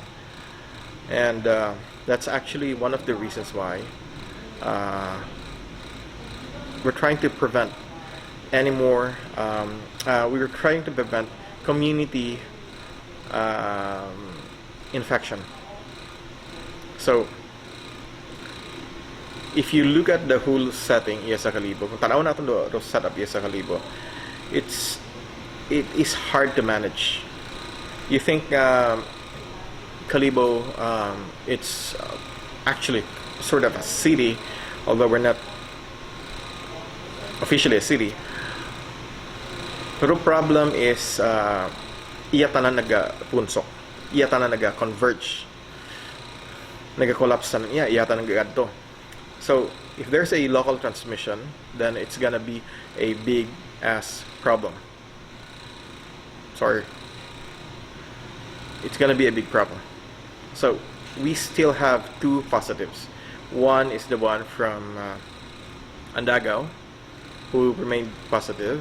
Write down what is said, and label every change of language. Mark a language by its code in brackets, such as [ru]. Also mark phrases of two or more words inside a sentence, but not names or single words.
[en] And that's actually one of the reasons why we're trying to prevent any more, we were trying to prevent community infection. So, if you look at the whole setting [hil] sa Kalibo, kung tanaw natin do setup sa Kalibo, [en] it is hard to manage. You think Kalibo, it's actually sort of a city, although we're not officially a city. [hil] Pero [en] problem is [hil] iya tanan nagapunsok, iya tanan naga-converge, naga-collapse tanan iya tanan nagagadto. [en] So if there's a local transmission, then it's gonna be a big ass problem. Sorry, it's gonna be a big problem. So we still have 2 positives. One is the one from Andagaw, who remained positive.